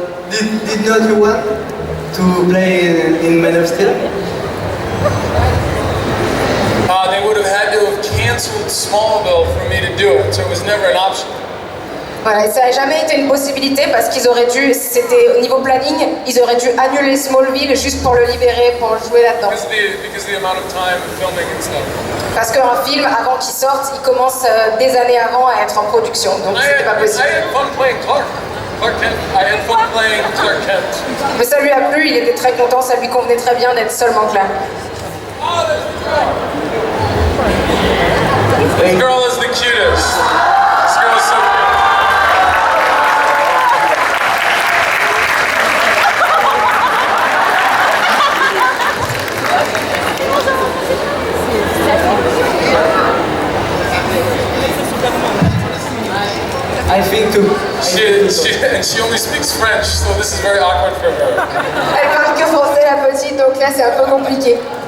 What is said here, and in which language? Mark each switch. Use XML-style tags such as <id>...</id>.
<en>Did not you want to play in Man of Steel? They would have had to have canceled Smallville for me to do it, so it was never an option.</en> <fr>Voilà, et ça n'a jamais été une possibilité parce qu'ils auraient dû, c'était au niveau planning, ils auraient dû annuler Smallville juste pour le libérer, pour jouer là-dedans.</fr> <en>Because the amount of time filming and stuff.</en> <fr>Parce qu'un film, avant qu'il sorte, il commence des années avant à être en production, donc c'était pas possible.</fr> <en>I had fun playing Clark Kent. I had fun playing Clark Kent.</en> <fr>Mais ça lui a plu, il était très content, ça lui convenait très bien d'être seulement Clark.</fr> <en>Oh, there's the girl. This girl is the cutest. This girl is so cute. I think too. She only speaks French, so this is very awkward for her.</en> <fr>Elle parle que français la petite, donc là c'est un peu compliqué.</fr>